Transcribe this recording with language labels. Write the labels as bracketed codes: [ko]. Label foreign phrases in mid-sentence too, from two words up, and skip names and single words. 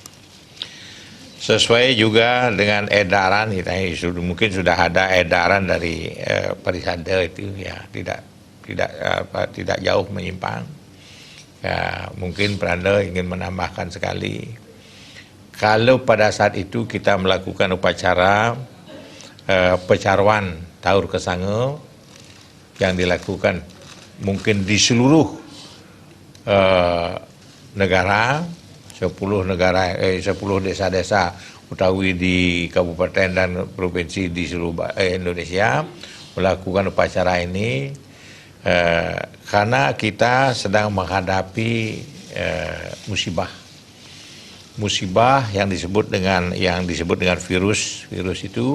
[id] Sesuai juga dengan edaran, mungkin sudah ada edaran dari Parisada itu ya tidak jauh menyimpang. Ya, mungkin Belanda ingin menambahkan sekali, kalau pada saat itu kita melakukan upacara pecaruan taur kesanga yang dilakukan mungkin di seluruh negara, 10 desa-desa utawi di kabupaten dan provinsi di seluruh Indonesia melakukan upacara ini karena kita sedang menghadapi musibah yang disebut dengan virus itu.